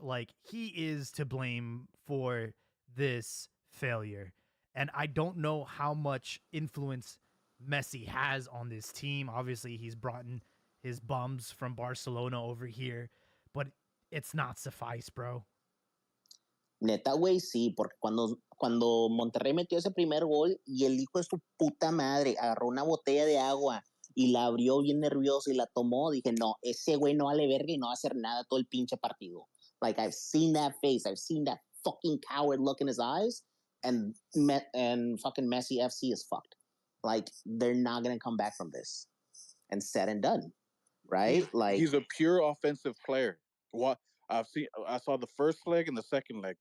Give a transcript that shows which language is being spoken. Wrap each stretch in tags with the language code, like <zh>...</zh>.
<en>Like, he is to blame for this failure. And I don't know how much influence Messi has on this team. Obviously, he's brought in his bums from Barcelona over here, but it's not suffice, bro.</en> <es>Neta, güey, sí, porque cuando Monterrey metió ese primer gol y el hijo de su puta madre agarró una botella de agua y la abrió bien nervioso y la tomó, dije, no, ese güey no vale verga y no va a hacer nada todo el pinche partido.</es> <en>Like, I've seen that face. I've seen that fucking coward look in his eyes, and fucking Messi FC is fucked. Like, they're not going to come back from this. And said and done, right? He's a pure offensive player. What I saw the first leg and the second leg.</en>